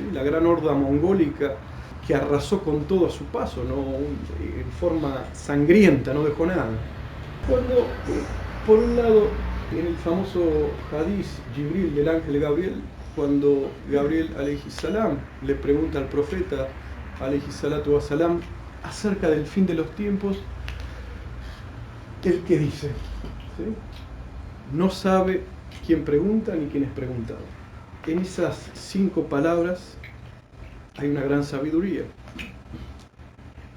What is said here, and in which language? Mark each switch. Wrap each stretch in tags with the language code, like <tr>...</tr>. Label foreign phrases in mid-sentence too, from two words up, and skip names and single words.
<es>La gran horda mongólica que arrasó con todo a su paso, ¿no? En forma sangrienta, no dejó nada. Cuando, por un lado, en el famoso hadiz Jibril del ángel Gabriel, cuando Gabriel</es> <ar>عليه السلام</ar> <es>le pregunta al profeta</es> <ar>عليه الصلاة والسلام</ar> <es>acerca del fin de los tiempos, ¿el qué dice? ¿Sí? No sabe quién pregunta ni quién es preguntado. En esas 5 palabras hay una gran sabiduría.</es>